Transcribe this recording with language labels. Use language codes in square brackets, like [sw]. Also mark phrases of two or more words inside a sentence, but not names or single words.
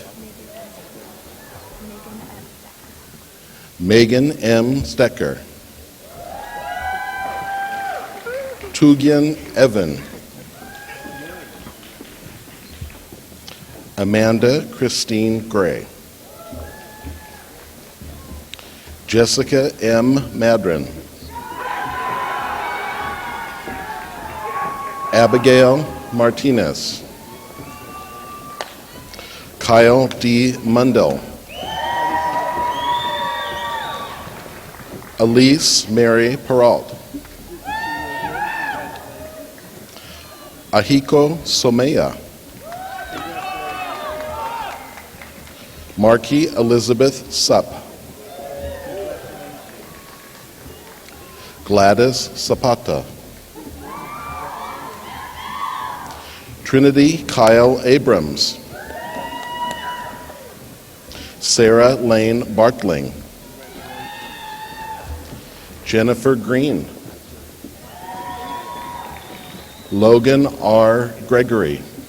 [en] Megan M. Stecker. Tugian Evan. Amanda Christine Gray. Jessica M. Madron. Abigail Martinez. Kyle D. Mundell. Elise Mary Peralt. Ahiko Somea. Marky Elizabeth Supp. Gladys Zapata. Trinity Kyle Abrams. Sarah Lane Bartling. Jennifer Green. Logan R. Gregory.